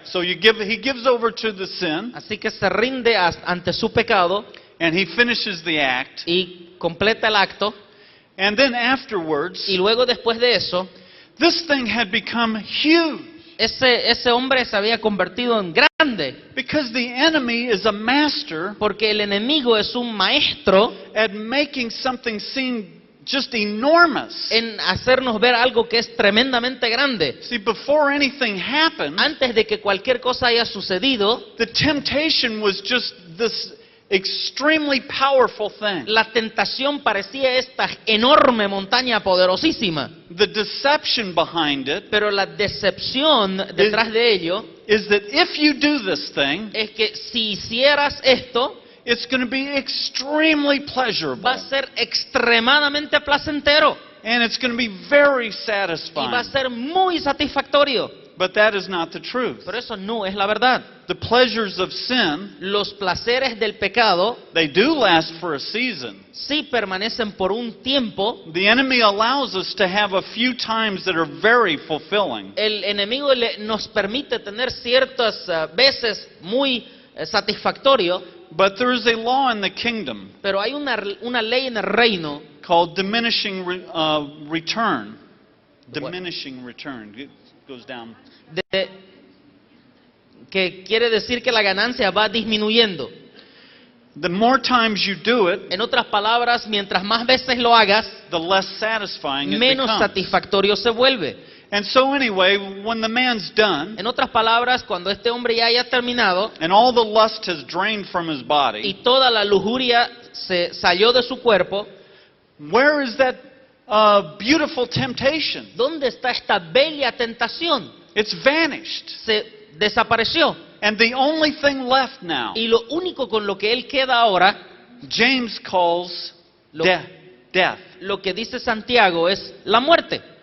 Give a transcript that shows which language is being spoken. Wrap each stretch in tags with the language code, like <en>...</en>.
<en>So he gives over to the sin,</en> <es>Así que se rinde ante su pecado</es> <en>and he finishes the act.</en> <es>y completa el acto.</es> <en>And then afterwards,</en> <es>Y luego después de eso,</es> <en>this thing had become huge</en> <es>ese hombre se había convertido en grande.</es> <en>because the enemy is a master</en> <es>Porque el enemigo es un maestro</es> <en>at making something seem just enormous.</en> <es>en hacernos ver algo que es tremendamente grande.</es> <en>See, before anything happened,</en> <es>Antes de que cualquier cosa haya sucedido,</es> <en>the temptation was just this extremely powerful thing.</en> <es>la tentación parecía esta enorme montaña poderosísima.</es> <en>The deception behind it</en> <es>Pero la decepción detrás de ello</es> <en>is that if you do this thing,</en> <es>es que si hicieras esto,</es> <en>it's going to be extremely pleasurable.</en> <es>va a ser extremadamente placentero</es> <en>And it's going to be very</en> <es>y va a</es> <en>satisfying.</en> <es>ser muy satisfactorio.</es> <en>But that is not the truth.</en> <es>Pero eso no es la verdad.</es> <en>The pleasures of sin,</en> <es>Los placeres del pecado</es> <en>they do last for a season.</en> <es>sí permanecen por un tiempo.</es> <en>The enemy allows us to have a few times that are very fulfilling.</en> <es>El enemigo nos permite tener ciertas veces muy satisfactorio,</es> <en>But there is a law in the kingdom</en> <es>pero hay una ley en el reino</es> <en>called diminishing return. The what? Diminishing return. It goes down.</en> <es>que quiere decir que la ganancia va disminuyendo.</es> <en>The more times you do it,</en> <es>En otras palabras, mientras más veces lo hagas,</es> <en>the less satisfying it</en> <es>menos</es> <en>becomes.</en> <es>satisfactorio se vuelve.</es> <en>And so anyway, when the man's done,</en> <es>En otras palabras, cuando este hombre ya haya terminado</es> <en>and all the lust has drained from his</en> <es>y</es> <en>body,</en> <es>toda la lujuria se salió de su cuerpo,</es> <en>where is that beautiful temptation?</en> <es>¿dónde está esta bella tentación?</es> <en>It's vanished.</en> <es>Se desapareció.</es> <en>And the only thing left now,</en> <es>Y lo único con lo que él queda ahora,</es> <en>James calls</en> <es>Lo-</es> <en>death.</en> <es>lo que dice Santiago es la muerte.</es>